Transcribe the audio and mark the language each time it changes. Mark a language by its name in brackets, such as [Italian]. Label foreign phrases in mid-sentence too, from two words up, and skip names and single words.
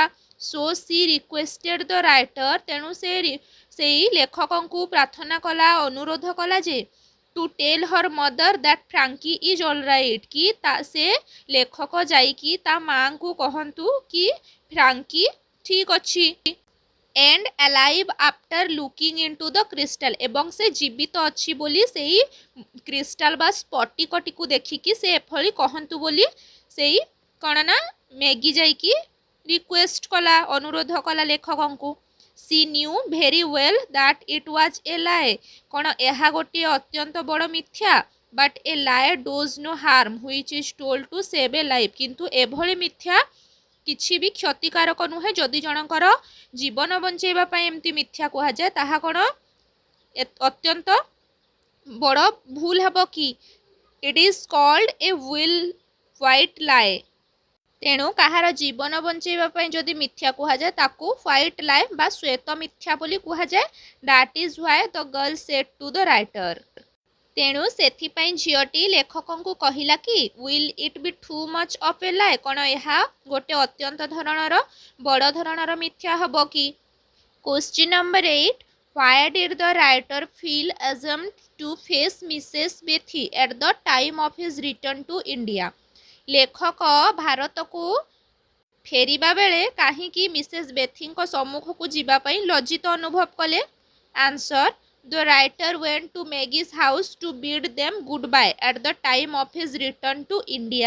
[English] So she requested the writer. [Odia] ତେଣୁ ସେ ସେଇ ଲେଖକଙ୍କୁ ପ୍ରାର୍ଥନା କଲା ଅନୁରୋଧ କଲା ଯେ [English] to tell her mother that Franky is all right [Odia] କି ସେ ଲେଖକ ଯାଇକି ତା ମାଙ୍କୁ କହନ୍ତୁ କି ଫ୍ରାଙ୍କି ଠିକ୍ ଅଛି [English] and alive after looking into the crystal [Odia] ଏବଂ ସେ ଜୀବିତ ଅଛି ବୋଲି ସେଇ କ୍ରିଷ୍ଟାଲ ବା ସ୍ଫଟିକଟିକୁ ଦେଖିକି ସେ ଏଭଳି କହନ୍ତୁ ବୋଲି ସେଇ କ'ଣ ନା ମେଗି ଯାଇକି ରିକ୍ୱେଷ୍ଟ କଲା ଅନୁରୋଧ କଲା ଲେଖକଙ୍କୁ। [English] She knew very well that it was a lie. [Odia] କ'ଣ ଏହା ଗୋଟିଏ ଅତ୍ୟନ୍ତ ବଡ଼ ମିଥ୍ୟା [English] but a lie does no harm which is told to save a life. [Odia] କିନ୍ତୁ ଏଭଳି ମିଥ୍ୟା କିଛି ବି କ୍ଷତିକାରକ ନୁହେଁ ଯଦି ଜଣଙ୍କର ଜୀବନ ବଞ୍ଚାଇବା ପାଇଁ ଏମିତି ମିଥ୍ୟା କୁହାଯାଏ ତାହା କ'ଣ ଅତ୍ୟନ୍ତ ବଡ଼ ଭୁଲ ହେବ କି? [English] It is called a will white lie. [Odia] ତେଣୁ କାହାର ଜୀବନ ବଞ୍ଚାଇବା ପାଇଁ ଯଦି ମିଥ୍ୟା କୁହାଯାଏ ତାକୁ [English] white lie [Odia] ବା ଶ୍ୱେତ ମିଥ୍ୟା ବୋଲି କୁହାଯାଏ। [English] That is why the girl said to the writer. [Odia] ତେଣୁ ସେଥିପାଇଁ ଝିଅଟି ଲେଖକଙ୍କୁ କହିଲା କି [English] Will it be too much of a lie? [Odia] କ'ଣ ଏହା ଗୋଟେ ଅତ୍ୟନ୍ତ ଧରଣର ବଡ଼ ଧରଣର ମିଥ୍ୟା ହେବ କି? [English] question number 8 Why did the writer feel ashamed to face Mrs. Bethy at the time of his return to India? [Odia] ଲେଖକ ଭାରତକୁ ଫେରିବା ବେଳେ କାହିଁକି ମିସେସ୍ ବେଥିଙ୍କ ସମ୍ମୁଖକୁ ଯିବା ପାଇଁ ଲଜ୍ଜିତ ଅନୁଭବ କଲେ? [English] Answer the writer went to Maggie's house to bid them goodbye at the time of his return to India.